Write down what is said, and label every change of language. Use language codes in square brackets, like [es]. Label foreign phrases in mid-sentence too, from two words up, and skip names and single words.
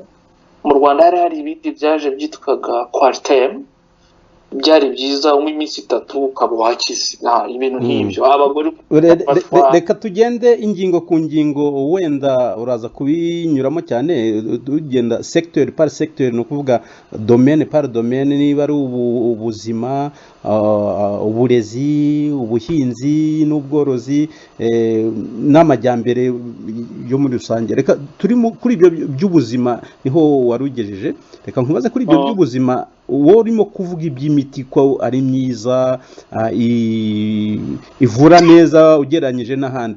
[rw] Mu Rwanda hari ibindi byaje byitwaga Quartem, byari byiza umwe iminsi 3 ukaba wakize. Ibintu nk'ibyo abagore. Reka tugende ingingo ku ngingo, wenda uraza kubinyuramo cyane, tugenda [fr] secteur par secteur, [rw] no kuvuga [fr] domaine par domaine, [rw] niba ari ubuzima, uburezi, ubuhinzi n'ubworozi, n'amajyambere yo muri rusange. Reka turi kuri ibyo by'ubuzima niho warugejeje. Reka nkubaze kuri ibyo by'ubuzima, wowe urimo kuvuga iby'imiti ko ari myiza, ivura neza ugereranyije n'ahandi.